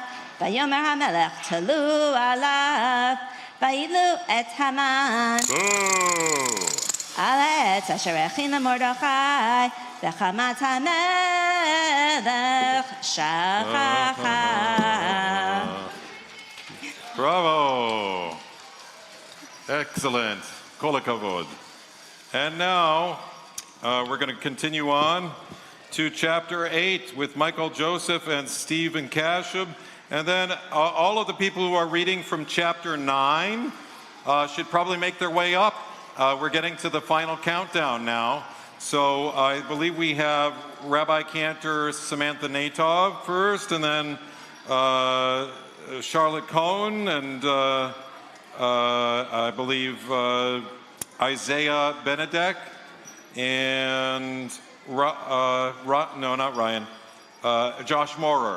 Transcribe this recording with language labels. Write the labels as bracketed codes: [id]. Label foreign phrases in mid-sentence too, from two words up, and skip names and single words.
[he] ויאמר המלך תלו עליו, ויתלו את המן על העץ אשר הכין למרדכי, וחמת המלך שכחה. [fr] Bravo! Excellent. [he] כל הכבוד. [en] And now we're going to continue on to chapter 8 with Michael Joseph and Stephen Kashub. And then all of the people who are reading from chapter 9 should probably make their way up. We're getting to the final countdown now. So I believe we have Rabbi Cantor Samantha Natov first, and then Charlotte Cohn, and I believe Isaiah Benedek, and no, not Ryan, Josh Morer.